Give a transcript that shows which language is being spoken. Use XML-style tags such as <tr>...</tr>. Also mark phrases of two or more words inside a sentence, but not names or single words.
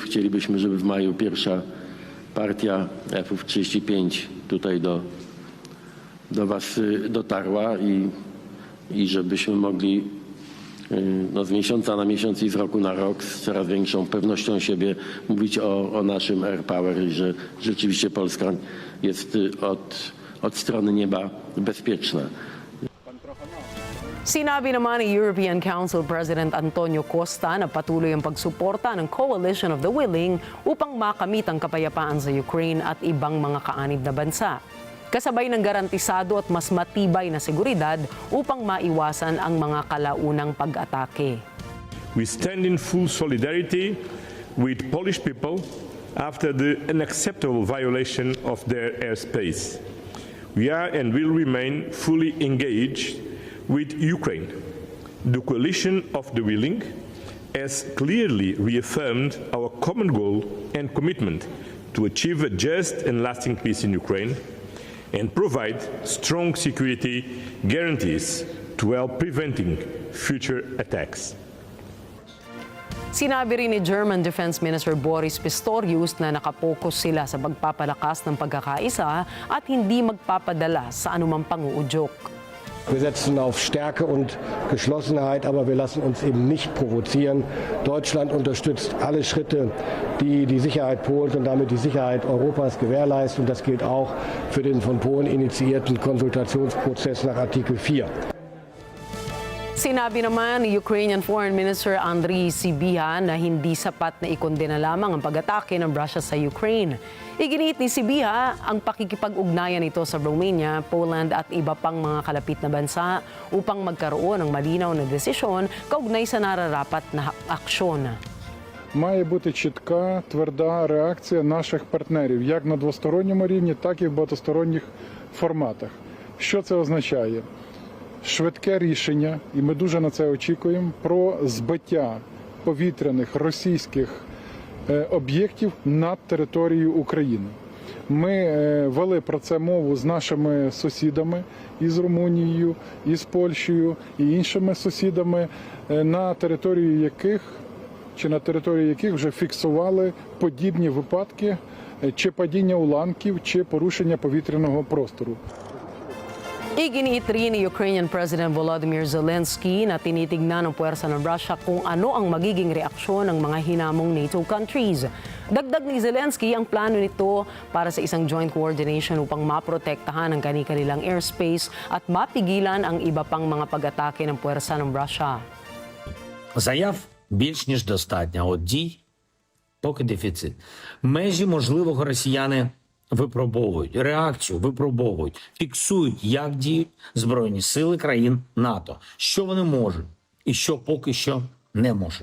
<pl>Chcielibyśmy, żeby w maju pierwsza partia F-35 tutaj do was dotarła i żebyśmy mogli z miesiąca na miesiąc i z roku na rok z coraz większą pewnością siebie mówić o naszym</pl> <en>air power</en> <pl>i że rzeczywiście Polska jest od strony nieba bezpieczna.</pl> <tl>Sinabi naman ni</tl> <en>European Council President</en> <tl>Antonio Costa na patuloy ang pagsuporta ng Coalition of the Willing upang makamit ang kapayapaan sa Ukraine at ibang mga kaanib na bansa. Kasabay ng garantisado at mas matibay na seguridad upang maiwasan ang mga kalaunang pag-atake.</tl> <en>We stand in full solidarity with Polish people after the unacceptable violation of their airspace. We are and will remain fully engaged with Ukraine. The Coalition of the Willing has clearly reaffirmed our common goal and commitment to achieve a just and lasting peace in Ukraine and provide strong security guarantees to help preventing future attacks.</en> <tl>Sinabi rin ni</tl> <en>German Defense Minister</en> <tl>Boris Pistorius na nakapokus sila sa pagpapalakas ng pagkakaisa at hindi magpapadala sa anumang panguudyok.</tl> <de>Wir setzen auf Stärke und Geschlossenheit, aber wir lassen uns eben nicht provozieren. Deutschland unterstützt alle Schritte, die die Sicherheit Polens und damit die Sicherheit Europas gewährleisten. Und das gilt auch für den von Polen initiierten Konsultationsprozess nach Artikel 4.</de> <tl>Sinabi naman ni</tl> <en>Ukrainian Foreign Minister</en> <tl>Andriy Sybiha na hindi sapat na ikondena lamang ang pag-atake ng Russia sa Ukraine. Iginiit ni Sybiha ang pakikipag-ugnayan nito sa Romania, Poland at iba pang mga kalapit na bansa upang magkaroon ng malinaw na desisyon kaugnay sa nararapat на aksyon.</tl> <uk>Має бути чітка, тверда реакція наших партнерів, як на двосторонньому рівні, так і в багатосторонніх форматах. Що це означає? Швидке рішення, і ми дуже на це очікуємо, про збиття повітряних російських об'єктів над територією України. Ми вели про це мову з нашими сусідами, із Румунією, із Польщею і іншими сусідами, на території яких вже фіксували подібні випадки чи падіння уламків, чи порушення повітряного простору.</uk> <tl>Iginiit rin ni</tl> <en>Ukrainian President</en> <tl>Volodymyr Zelensky na tinitignan ng puwersa ng Russia kung ano ang magiging reaksyon ng mga hinamong</tl> <en>NATO countries.</en> <tl>Dagdag ni Zelensky ang plano nito para sa isang</tl> <en>joint coordination</en> <tl>upang maprotektahan ang kani-kanilang airspace at mapigilan ang iba pang mga pag-atake ng puwersa ng Russia.</tl> <uk>Заяв більш ніж достатньо, от дій поки дефіцит. Межі можливого росіяни випробовують, реакцію випробовують, фіксують, як діють Збройні сили країн НАТО, що вони можуть і що поки що не можуть.</uk>